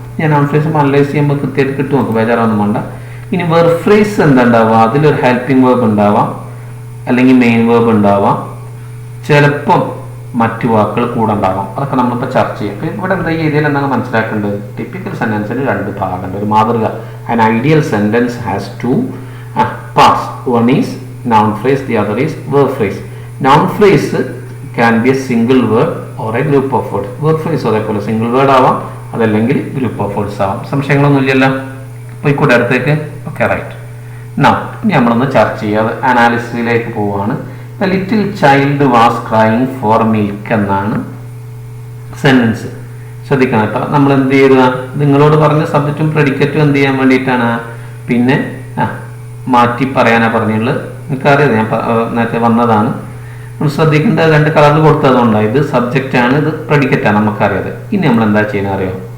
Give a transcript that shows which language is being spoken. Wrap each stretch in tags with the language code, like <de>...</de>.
<ml>ഞാൻ non phrase analyse ചെയ്യുമ്പോൾ കൃത്യമായിട്ട് കിട്ടും, നമുക്ക് ബേജാറൊന്നും വേണ്ട. ഇനി വെർബ് ഫ്രേസ് എന്താ ഉണ്ടാവുക? അതിലൊരു ഹെൽപ്പിംഗ് വേർബ് ഉണ്ടാവാം, അല്ലെങ്കിൽ മെയിൻ വേർബ് ഉണ്ടാവാം, ചിലപ്പം മറ്റു വാക്കുകൾ കൂടെ ഉണ്ടാവാം. അതൊക്കെ നമ്മളിപ്പോൾ ചർച്ച ചെയ്യും. അപ്പൊ ഇവിടെ എന്താ ഈ ഏരിയയിൽ എന്താണ് മനസ്സിലാക്കേണ്ടത്? ടിപ്പിക്കൽ സെന്റൻസിന് രണ്ട് ഭാഗമുണ്ട്. ഒരു മാതൃക,</ml> <en>an ideal sentence has two parts. One is noun phrase, the other is verb phrase. Noun phrase can be a single word or a group of words.</en> <ml>Verb phrase അതേപോലെ സിംഗിൾ വേർഡ് ആവാം, അതല്ലെങ്കിൽ group of words ആവാം. സംശയങ്ങളൊന്നും ഇല്ലല്ലോ? പോയിക്കൂടെ അടുത്തേക്ക്?</ml> <en>Okay, right.</en> <ml>ഇനി നമ്മളൊന്ന് ചർച്ച ചെയ്യാതെ അനാലിസിസിലേക്ക് പോവുകയാണ്.</ml> <en>The little child was crying for milk</en> <ml>എന്നാണ് സെന്റൻസ്. ശ്രദ്ധിക്കണം കേട്ടോ. നമ്മൾ എന്ത് ചെയ്യുക? നിങ്ങളോട് പറഞ്ഞ സബ്ജക്റ്റും പ്രെഡിക്കറ്റും എന്ത് ചെയ്യാൻ വേണ്ടിയിട്ടാണ് പിന്നെ മാറ്റി പറയാനാ പറഞ്ഞുള്ളത്. എനിക്കറിയാം, ഞാൻ നേരത്തെ വന്നതാണ്. നമ്മൾ ശ്രദ്ധിക്കേണ്ട രണ്ട് കളറിൽ കൊടുത്തതുകൊണ്ടാണ്. ഇത് സബ്ജക്റ്റ് ആണ്, ഇത് പ്രെഡിക്കറ്റ് ആണ്, നമുക്കറിയാതെ. ഇനി നമ്മൾ എന്താ ചെയ്യുന്നത് അറിയാം?</ml>